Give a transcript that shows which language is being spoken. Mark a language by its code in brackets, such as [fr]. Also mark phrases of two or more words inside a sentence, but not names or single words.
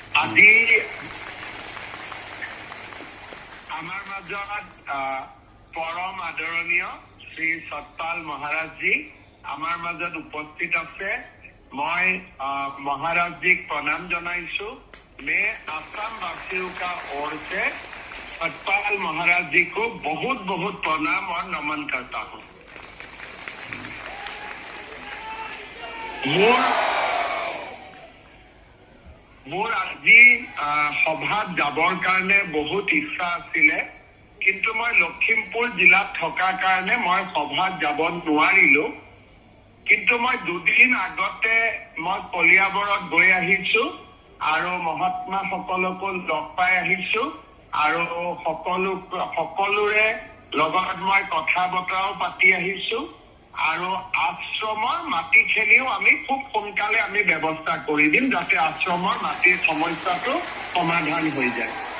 [as] আজি আমাৰ মাজত পৰম আদৰণীয় শ্ৰী সতপাল মহাৰাজজী আমাৰ মাজত উপস্থিত আছে। মই মহারাজজি ক প্ৰণাম জনাইছু। [hi] मैं आसाम वासियों का ओर से सतपाल महाराज जी को बहुत बहुत प्रणाम और नमन करता हूँ। [as] मोर আজি সভাত যাবৰ কাৰণে বহুত ইচ্ছা আছিলে, কিন্তু মই লখিমপুৰ জিলাত থকাৰ কাৰণে মই সভাত যাব নোৱাৰিলো। কিন্তু মই দুদিন আগতে মই কলিয়াবৰত গৈ আহিছো আৰু মহাত্মা সকলকো লগ পাই আহিছো আৰু সকলোৰে লগত মই কথা বতৰাও পাতি আহিছো আৰু আশ্ৰমৰ মাটিখিনিও আমি খুব সোনকালে আমি ব্যৱস্থা কৰি দিম যাতে আশ্ৰমৰ মাটিৰ সমস্যাটো সমাধান হৈ যায়।